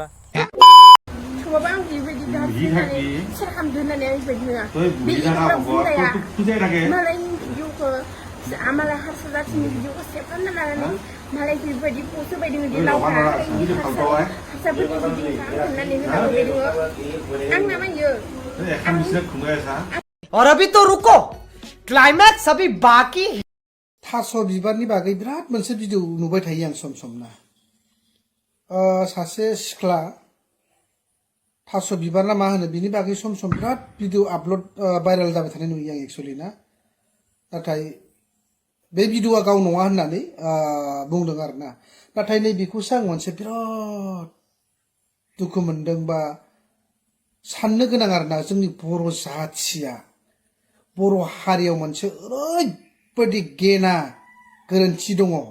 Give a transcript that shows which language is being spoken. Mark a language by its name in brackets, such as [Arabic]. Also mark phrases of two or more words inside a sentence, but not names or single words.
[Bodo] थेवबाबो आं बेबायदि होननानै सेयार खालामदो होननानै आं बेबायदि नङा बे बुजाया मालायनि भिडिअखौ आमालाय हारसा जाथिनि भिडिअखौ सेभ खालामना लानानै मालाय बेबायदि पस्ट होबायदों बिदि लावहा हारसाफोरनि भिडिअखौ होननानै होनांगौ दङ आंना मायो [Hindi] और अभी तो रुको क्लाइमैक्स अभी बाकी [Bodo] थास' बिबारनि बागै बिराद मोनसे भिडिअ नुबाय थायो आं सम सम ना सासे सिख्ला थास' बिबार ना मा होनो बिनि बागै सम सम बिराद भिडिअ आपल'ड भाइरेल जाबाय थानाय नुयो आं एक्सुवेलि ना नाथाय बे भिडिअआ गाव नङा होननानै बुंदों आरो ना नाथाय नैबेखौसो आं मोनसे बिराद दुखु मोनदों बा साननो गोनां आरो ना जोंनि बर' जाथिया बर' हारियाव मोनसे ओरैबायदि गेना गोरोन्थि दङ